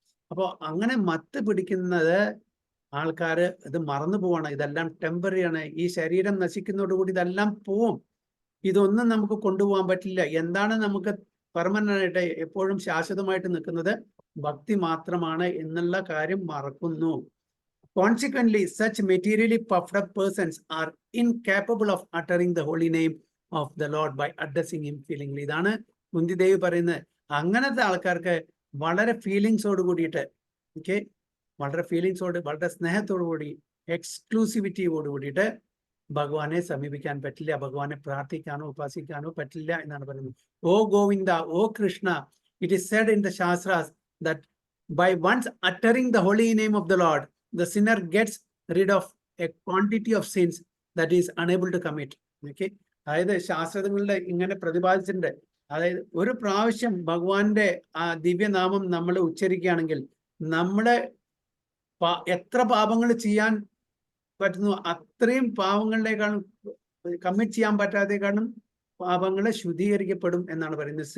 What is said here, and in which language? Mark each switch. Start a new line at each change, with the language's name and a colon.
Malayalam: അപ്പോൾ അങ്ങനെ മത്ത് പിടിക്കുന്നത് ആൾക്കാർ ഇത് മറന്നു പോവാണ്. ഇതെല്ലാം ടെമ്പററി ആണ്. ഈ ശരീരം നശിക്കുന്നതോടുകൂടി ഇതെല്ലാം പോവും. ഇതൊന്നും നമുക്ക് കൊണ്ടുപോകാൻ പറ്റില്ല. എന്താണ് നമുക്ക് പെർമനന്റ് ആയിട്ട് എപ്പോഴും ശാശ്വതമായിട്ട് നിൽക്കുന്നത്? ഭക്തി മാത്രമാണ് എന്നുള്ള കാര്യം മറക്കുന്നു.
English: Consequently, such materially puffed up persons are incapable of uttering the holy name of the Lord by addressing him feelingly.
Malayalam: ഇതാണ് കുന്തിദേവി പറയുന്നത്. അങ്ങനത്തെ ആൾക്കാർക്ക് വളരെ ഫീലിങ്സോട് കൂടിയിട്ട്, ഓക്കെ, വളരെ ഫീലിങ്സോട്, വളരെ സ്നേഹത്തോടു കൂടി, എക്സ്ക്ലൂസിവിറ്റിയോട് കൂടിയിട്ട് ഭഗവാനെ സമീപിക്കാൻ പറ്റില്ല, ഭഗവാനെ പ്രാർത്ഥിക്കാനോ ഉപാസിക്കാനോ പറ്റില്ല എന്നാണ് പറയുന്നത്.
English: O Govinda, O Krishna, it is said in the shastras that by once uttering the holy name of the Lord, the sinner gets rid of a quantity of sins that is unable to commit.
Malayalam: Okay, അതായത് ശാസ്ത്രങ്ങളുടെ ഇങ്ങനെ പ്രതിപാദിച്ചിട്ടുണ്ട്. അതായത് ഒരു പ്രാവശ്യം ഭഗവാന്റെ ആ ദിവ്യനാമം നമ്മൾ ഉച്ചരിക്കുകയാണെങ്കിൽ നമ്മളെ എത്ര പാപങ്ങൾ ചെയ്യാൻ പറ്റുന്നു അത്രയും പാപങ്ങളിലേക്കാളും കമ്മിറ്റ് ചെയ്യാൻ പറ്റാത്തേക്കാളും പാപങ്ങളെ ശുദ്ധീകരിക്കപ്പെടും എന്നാണ് പറയുന്നത്.